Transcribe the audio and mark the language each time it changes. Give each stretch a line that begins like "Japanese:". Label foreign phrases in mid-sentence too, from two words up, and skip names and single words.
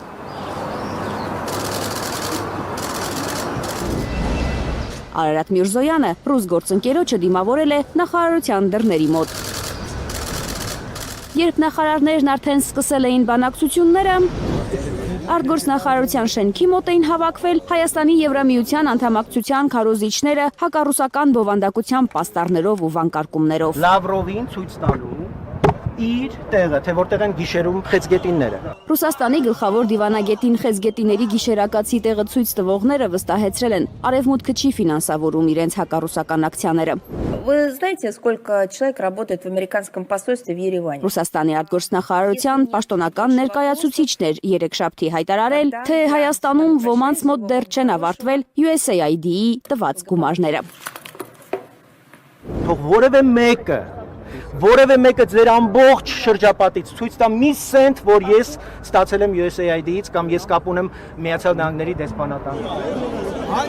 Armenian: Արարատ Միրզոյանը ռուս գործընկերոջը դիմավորել է նախարարության դռների մոտ։ Երբ նախարարներն արդեն սկսել էին բանակցությունները, արտգործնախարարության շենքի մոտ էին հավաքվել Հայաստանի Եվրամիության անդամակցության քարոզիչները հակառուսական բովանդակության պաստառներով ու վանկարկումներով։ Լավրովին ցույց տալու իր տեղը, թե որտեղ են գիշերում խեցգետինները։ Ռուսաստանի գլխավոր դիվանագետին խեցգետիների գիշերակացի տեղը ցույց տվողները վստահեցրել են, Արևմուտքը չի ֆինանսավորում իրենց հակառուսական ակցիաները։
Russian: Вы знаете, сколько человек работает в американском посольстве в Ереване?
Armenian: Ռուսաստանի արտգործնախարարության պաշտոնական ներկայացուցիչներ երեքշաբթի հայտարարել, թե Հայաստանում ոմանց մոտ դեռ չեն ավարտվել USAID-ի տված գումարները։ Թող որևէ մեկը ձեր ամբողջ շրջապատից ցույց տա մի սենտ, որ ես ստացել եմ USAID-ից կամ ես կապ ունեմ Միացյալ Նահանգների դեսպանատանին։